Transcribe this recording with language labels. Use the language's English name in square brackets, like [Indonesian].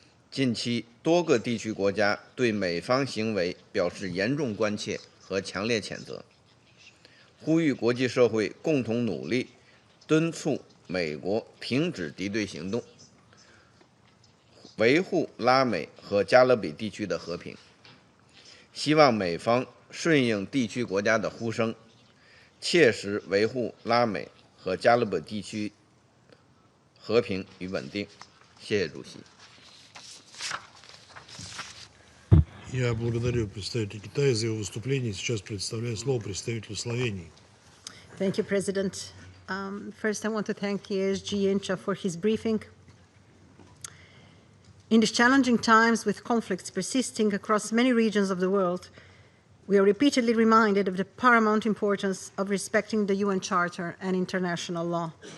[Chinese] 近期，多个地区国家对美方行为表示严重关切和强烈谴责，呼吁国际社会共同努力，敦促美国停止敌对行动，维护拉美和加勒比地区的和平。希望美方顺应地区国家的呼声，切实维护拉美和加勒比地区和平与稳定。谢谢主席。 [Russian] Я благодарю представителя Китая за его выступление. Сейчас предоставляю слово представителю Словении. [English] Thank you, President. First, I want to thank ESG INCHA for his briefing. In these challenging times with conflicts persisting across many regions of the world, we are repeatedly reminded of the paramount importance of respecting the UN Charter and international law.